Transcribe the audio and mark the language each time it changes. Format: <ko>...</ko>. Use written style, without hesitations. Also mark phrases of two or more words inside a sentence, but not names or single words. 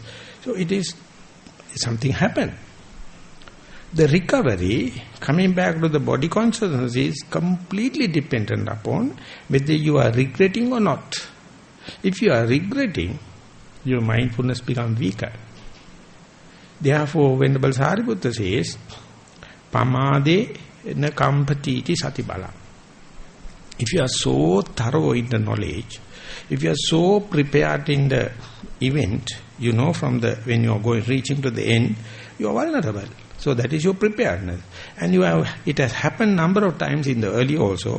<en>So it is something happened. The recovery, coming back to the body consciousness, is completely dependent upon whether you are regretting or not. If you are regretting, your mindfulness becomes weaker. Therefore, Venerable Sariputta says,</en> <pi>Pamade na kampatiti satibala.</pi> <en>If you are so thorough in the knowledge, if you are so prepared in the event, you know from the when you are reaching to the end, you are vulnerable. So that is your preparedness. And it has happened number of times in the early also.</en>